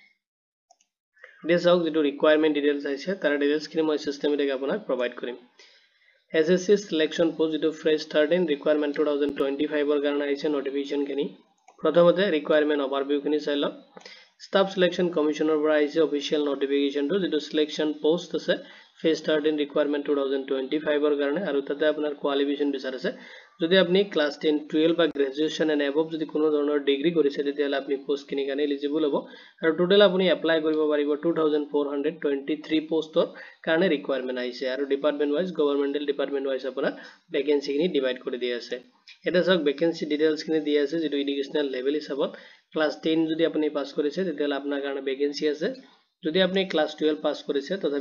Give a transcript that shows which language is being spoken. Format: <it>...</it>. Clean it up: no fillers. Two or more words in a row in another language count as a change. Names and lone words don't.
<as>দেশক যেটো</as> <en>requirement details</en> <as>আছে তাৰ ডিটেইলছ খিনি মই সিস্টেমেটিক আপোনাক প্ৰভাইড কৰিম SSC</as> <en>selection post</en> <as>যেটো</as> <en>phase 13 requirement</en> <as>2025 ৰ কাৰণে আহিছে নটিফিকেশন খিনি প্ৰথমতে</as> <en>requirement overview</en> <as>খিনি চাই লওক</as> <en>Staff Selection Commissioner</en> <as>পৰা আহিছে</as> <en>official notification</en> <as>টো যেটো</as> <en>selection post</en> <as>আছে</as> <en>phase 13 requirement</en> <as>2025 ৰ কাৰণে আৰু তাতে আপোনাৰ qualification বিচাৰিছে যদি আপুনি class 10 12 বা</as> <en>graduation and above</en> <as>যদি কোনো ধৰণৰ ডিগ্ৰী কৰিছে তেতিয়ালে আপুনি পোষ্ট কিনি কাৰণে এলিজিবল হ'ব আৰু টোটাল আপুনি এপ্লাই কৰিব পাৰিব 2423 পোষ্টৰ কাৰণে ৰিকোয়াৰমেন্ট আহিছে আৰু</as> <en>department wise governmental department wise</en> <as>আপোনাৰ ভ্যাকেন্সি খিনি ডিভাইড কৰি দিয়া আছে এটা সব</as> <en>vacancy details</en> <as>খিনি দিয়া আছে যেটো</as> <en>educational level</en> <as>হিচাপত ক্লাস 10 যদি আপুনি পাস কৰিছে তেতিয়ালে আপোনাৰ কাৰণে ভ্যাকেন্সি আছে যদি আপুনি ক্লাস 12 পাস কৰিছে তথাপি</as>